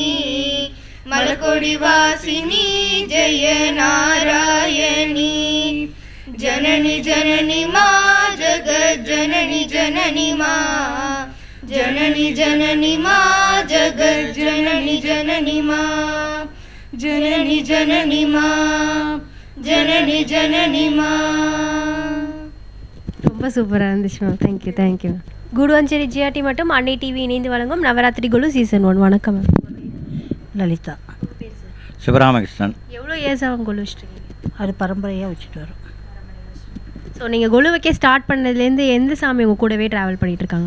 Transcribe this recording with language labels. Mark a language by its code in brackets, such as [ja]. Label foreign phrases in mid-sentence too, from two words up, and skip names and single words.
[hi] मलकोडिवासिनी जय नारायणी जननी जननी माँ जगज्जननी जननी माँ जननी जननी माँ जगज्जननी जननी माँ जननी जननी माँ जननी जननी माँ. [ta] ரொம்ப சூப்பராக இருந்துச்சு மேம். [en] thank you thank you ma'am. [ta] கூடுவாஞ்சேரி ஜிஆர்டி மற்றும் அன்னை டிவி இணைந்து வழங்கும் நவராத்திரி குழு சீசன் 1. வணக்கம் மேம். லலிதா. சிவராமகிருஷ்ணன். எவ்வளோ இயர்ஸ் ஆகும் கொலு வச்சுருக்கீங்க? அது பரம்பரையாக வச்சுட்டு வரோம். ஸோ நீங்கள் கொலு வைக்க ஸ்டார்ட் பண்ணதுலேருந்து எந்த சாமி உங்கள் கூடவே ட்ராவல் பண்ணிகிட்டு இருக்காங்க?